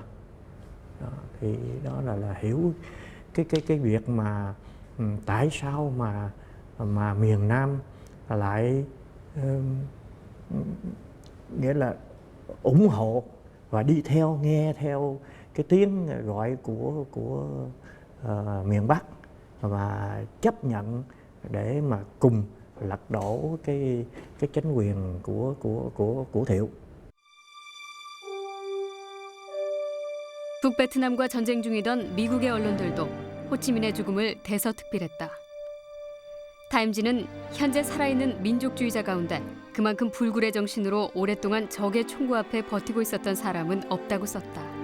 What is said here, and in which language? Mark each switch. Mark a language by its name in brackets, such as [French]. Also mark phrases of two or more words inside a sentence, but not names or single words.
[Vietnamese] Đó, thì đó là hiểu cái việc mà tại sao mà miền Nam lại nghĩa là ủng hộ và đi theo, nghe theo cái tiếng gọi của miền Bắc và chấp nhận để mà cùng lật đổ cái chính quyền của Thiệu. [Korean] 북베트남과 전쟁 중이던 미국의 언론들도 호치민의 죽음을 대서특필했다. 타임지는 현재 살아있는 민족주의자 가운데 그만큼 불굴의 정신으로 오랫동안 적의 총구 앞에 버티고 있었던 사람은 없다고 썼다.